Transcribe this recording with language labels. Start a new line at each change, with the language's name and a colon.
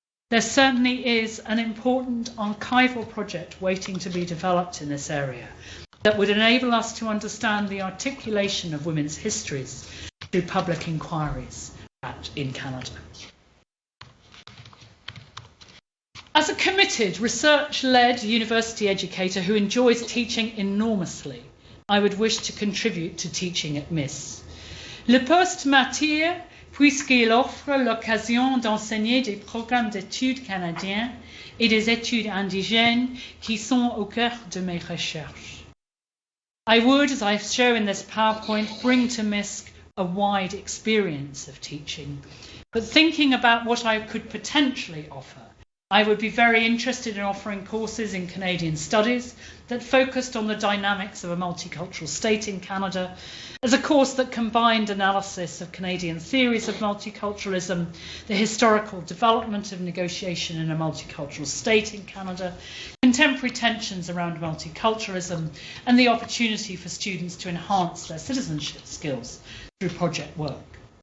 English: There certainly is an important archival project waiting to be developed in this area that would enable us to understand the articulation of women's histories through public inquiries in Canada. As a committed, research-led university educator who enjoys teaching enormously, I would wish to contribute to teaching at MISC.
French: Le poste m'attire puisqu'il offre l'occasion d'enseigner des programmes d'études canadiens et des études indigènes qui sont au cœur de mes recherches.
English: I would, as I show in this PowerPoint, bring to MISC a wide experience of teaching, but thinking about what I could potentially offer, I would be very interested in offering courses in Canadian studies that focused on the dynamics of a multicultural state in Canada, as a course that combined analysis of Canadian theories of multiculturalism, the historical development of negotiation in a multicultural state in Canada, contemporary tensions around multiculturalism, and the opportunity for students to enhance their citizenship skills through project work.